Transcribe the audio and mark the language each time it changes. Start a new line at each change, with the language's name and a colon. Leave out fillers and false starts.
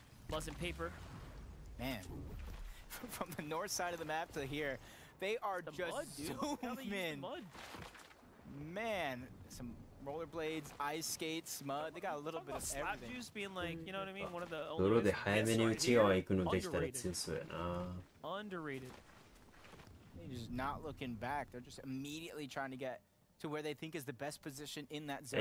English: Buzz and paper. Man, from the north side of the map to here, they are just zooming. Man, some rollerblades, ice skates, mud. They got a little bit of everything. Juice being like, you know what I mean? One of the
Japanese: 泥で早めに内側行くのできたら強そうやな。
English: Underrated. They're just not looking back. They're just immediately trying to get to where they think is the best position in that zone.